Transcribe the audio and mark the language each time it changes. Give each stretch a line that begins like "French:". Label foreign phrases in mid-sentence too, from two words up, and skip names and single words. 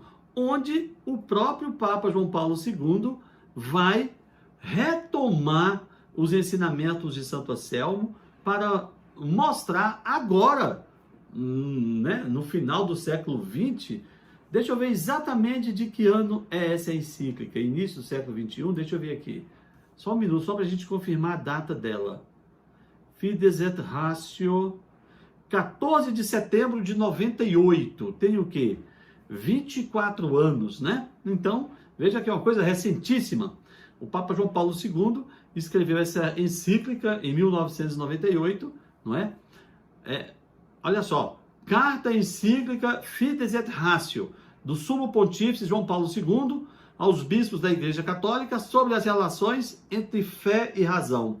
Portuguese: Onde o próprio Papa João Paulo II vai retomar os ensinamentos de Santo Anselmo para mostrar agora, né, no final do século XX, Deixa eu ver exatamente de que ano é essa encíclica. Início do século XXI, deixa eu ver aqui. Só um minuto, só para a gente confirmar a data dela. Fides et Ratio, 14 de setembro de 98. Tem o quê? 24 anos, né? Então, veja que é uma coisa recentíssima. O Papa João Paulo II escreveu essa encíclica em 1998, não é? Olha só, carta encíclica Fides et Ratio, do Sumo Pontífice João Paulo II aos bispos da Igreja Católica sobre as relações entre fé e razão.